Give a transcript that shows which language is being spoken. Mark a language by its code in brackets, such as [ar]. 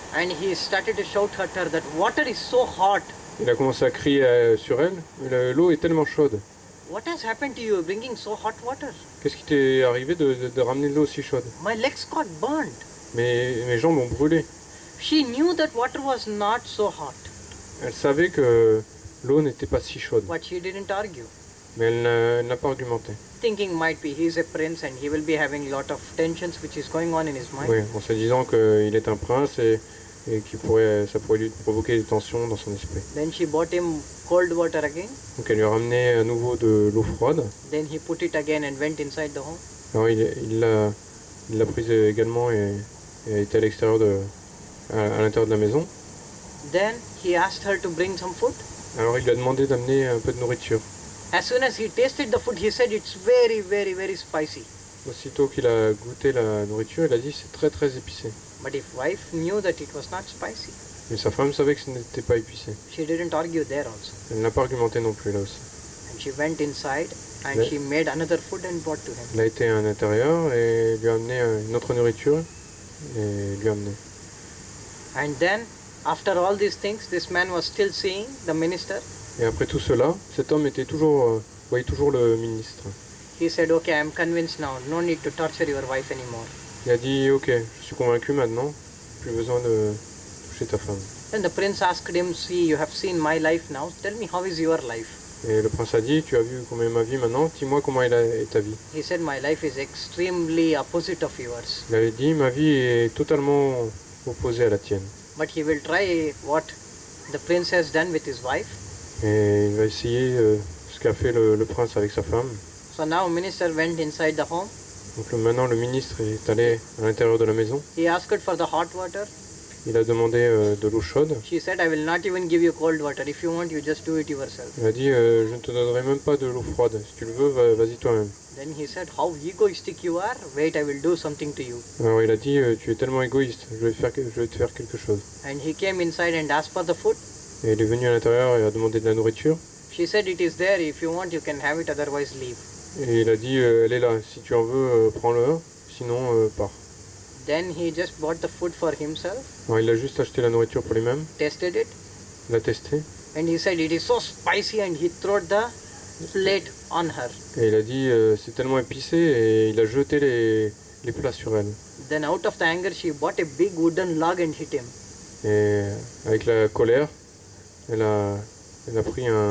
[en] and he started to shout at her that water is so hot. [fr] il a commencé à crier sur elle. L'eau est tellement chaude. [en] What has happened to you bringing so hot water? [fr] qu'est-ce qui t'est arrivé de ramener de l'eau aussi chaude? [en] My legs got burned. [fr] Mes jambes ont brûlé. [en] She knew that water was not so hot, [fr] Elle savait que l'eau n'était pas si chaude, [en] but she didn't argue. [fr] mais elle n'a pas argumenté. [en] Thinking might be he's a prince and he will be having lot of tensions which is going on in his mind. [fr] Oui, en se disant qu'il est un prince et ça pourrait lui provoquer des tensions dans son esprit. [en] Then she bought him cold water again. [fr] Donc elle lui a ramené à nouveau de l'eau froide. [en] Then he put it again and went inside the home. [fr] Alors il l'a prise également et a été à l'extérieur à l'intérieur de la maison. [en] Then he asked her to bring some food. [fr] Alors il lui a demandé d'amener un peu de nourriture. [en] As soon as he tasted the food, he said it's very, very, very spicy. [fr] Aussitôt qu'il a goûté la nourriture, il a dit c'est très très épicé. [en] But his wife knew that it was not spicy. [fr] Mais sa femme savait que ce n'était pas épicé. [en] She didn't argue there also. [fr] Elle n'a pas argumenté non plus là aussi. [en] And she went inside and [fr] Ouais. [en] she made another food and brought to him. [fr] Elle a été à l'intérieur et lui a amené une autre nourriture et lui a amené. [en] And then, after all these things, this man was still seeing the minister. [fr] Et après tout cela, cet homme voyait toujours le ministre. [en] He said, okay, I am convinced now. No need to torture your wife anymore. [fr] Il a dit ok, je suis convaincu maintenant, plus besoin de toucher ta femme. [en] Then the prince asked him, see, you have seen my life now. Tell me, how is your life? [fr] Et le prince a dit, tu as vu comment est ma vie maintenant, dis-moi comment est ta vie. [en] He said, my life is extremely opposite of yours. [fr] Il avait dit, ma vie est totalement opposée à la tienne. [en] But he will try what the prince has done with his wife. [fr] Et il va essayer ce qu'a fait le prince avec sa femme. [en] So now minister went inside the home. [fr] Donc maintenant le ministre est allé à l'intérieur de la maison. [en] He asked for the hot water. [fr] Il a demandé de l'eau chaude. [en] She said, I will not even give you cold water. If you want, you just do it yourself. [fr] Il a dit, je ne te donnerai même pas de l'eau froide. Si tu le veux, vas-y toi-même. [en] Then he said, how egoistic you are. Wait, I will do something to you. [fr] Alors il a dit, tu es tellement égoïste, je vais te faire quelque chose. [en] And he came inside and asked for the food. [fr] Et il est venu à l'intérieur et a demandé de la nourriture. [en] She said, it is there. If you want, you can have it. Otherwise, leave. [fr] Et il a dit, elle est là, si tu en veux, prends-le, sinon pars. [en] Then he just bought the food for himself, [fr] Alors il a juste acheté la nourriture pour lui-même, [en] tested it, [fr] l'a testé, [en] and he said, it is so spicy, and he threw the plate on her. [fr] et il a dit, c'est tellement épicé, et il a jeté les plats sur elle. [en] Then out of the anger, she bought a big wooden log and hit him. [fr] Et avec la colère, elle a pris